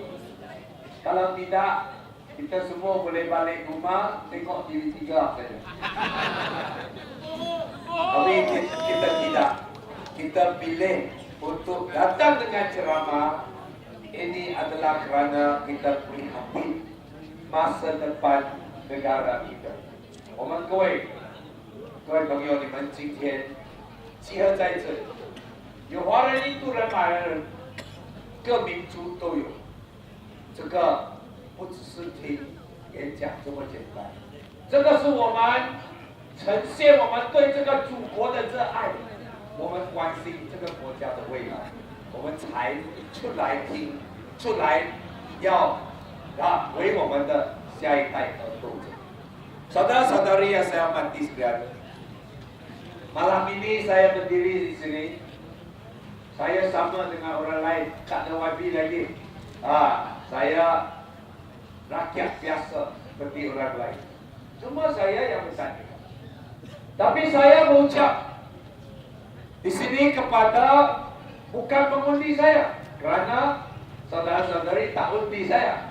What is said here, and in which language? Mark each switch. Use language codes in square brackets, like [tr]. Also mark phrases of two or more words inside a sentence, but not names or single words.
[ms] Kalau tidak, kita semua boleh balik rumah tengok TV3 saja. Tapi kita tidak. Kita pilih untuk datang dengan ceramah. Ini adalah kerana kita prihatin masa depan negara kita. [zh] 我们各位朋友，你们今天集合在这里， 有华人、印度人、马来人，各民族都有。这个不只是听演讲这么简单，这个是我们呈现我们对这个祖国的热爱，我们关心这个国家的未来，我们才出来听，出来要为我们的下一代而斗争。 [ms] Saudara-saudari yang saya hormati sekalian, malam ini saya berdiri di sini. Saya sama dengan orang lain, tak ada wabi lagi. Saya rakyat biasa seperti orang lain. Cuma saya yang bertanya. Tapi saya berucap di sini kepada bukan pengundi saya, kerana saudara-saudari tak undi saya.